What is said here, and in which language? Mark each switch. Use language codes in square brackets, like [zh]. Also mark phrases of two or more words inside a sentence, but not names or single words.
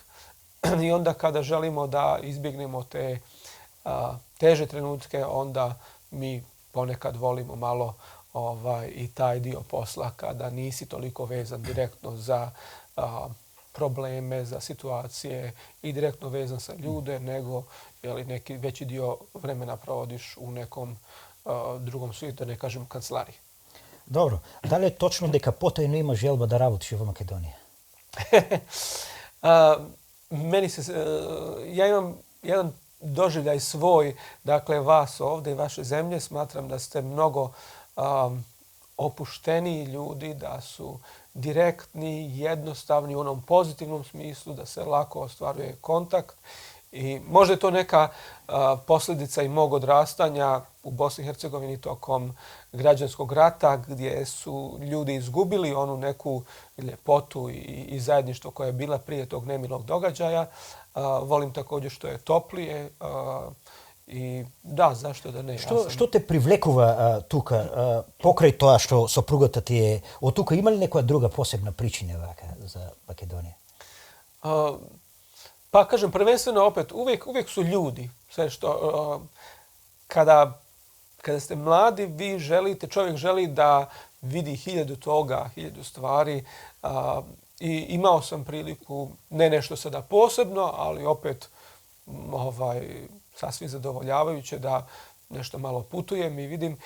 [bs] I onda kada želimo da izbjegnemo te teže trenutke, onda mi ponekad volimo malo i taj dio posla kada nisi toliko vezan direktno za probleme, za situacije i direktno vezan sa ljude, nego neki veći dio vremena provodiš u nekom drugom svijetu, da ne kažem kancelariji. Dobro. Da li je točno [mk] дека потајно има желба да работиш во Македонија? [bs] Ja imam jedan doživljaj svoj, dakle vas ovdje i vaše zemlje. Smatram da ste mnogo opušteniji ljudi, da su direktni, jednostavni u onom pozitivnom smislu, da se lako ostvaruje kontakt. I možda je to neka posljedica i mog odrastanja u Bosni i Hercegovini tokom građanskog rata, gdje su ljudi izgubili onu neku ljepotu i zajedništvo koja je bila prije tog nemilog događaja. Volim također što je toplije i da, zašto da ne. [mk] Што те привлекува тука, покрај тоа што сопругата ти е од тука, има ли некоја друга посебна причина за Македонија? [bs] Pa kažem, prvenstveno opet, uvijek su ljudi. Sve što, kada ste mladi, čovjek želi da vidi 1000 toga, 1000 stvari. I imao sam priliku, ne nešto sada posebno, ali opet sasvim zadovoljavajuće da nešto malo putujem i vidim.